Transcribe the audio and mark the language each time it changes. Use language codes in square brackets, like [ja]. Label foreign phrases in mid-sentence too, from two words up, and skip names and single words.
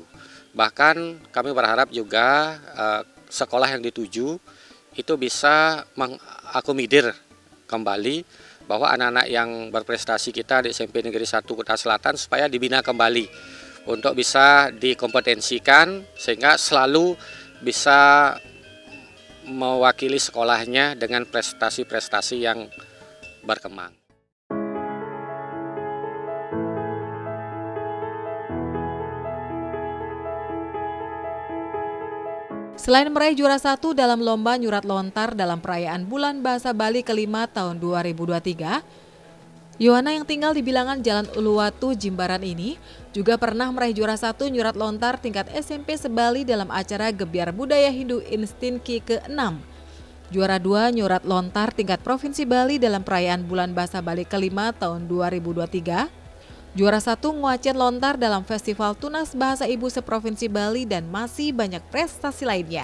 [id] Bahkan kami berharap juga sekolah yang dituju itu bisa mengakomodir kembali bahwa anak-anak yang berprestasi kita di SMP Negeri 1 Kuta Selatan supaya dibina kembali untuk bisa dikompetensikan sehingga selalu bisa mewakili sekolahnya dengan prestasi-prestasi yang berkembang. Selain meraih juara 1 dalam lomba nyurat lontar dalam perayaan Bulan Bahasa Bali kelima tahun 2023, Yohana yang tinggal di bilangan Jalan Uluwatu, Jimbaran ini juga pernah meraih juara 1 nyurat lontar tingkat SMP se-Bali dalam acara Gebiar Budaya Hindu Instinki ke-6. Juara 2 nyurat lontar tingkat Provinsi Bali dalam perayaan Bulan Bahasa Bali kelima tahun 2023. Juara 1 nguacet lontar dalam Festival Tunas Bahasa Ibu se-Provinsi Bali dan masih banyak prestasi lainnya.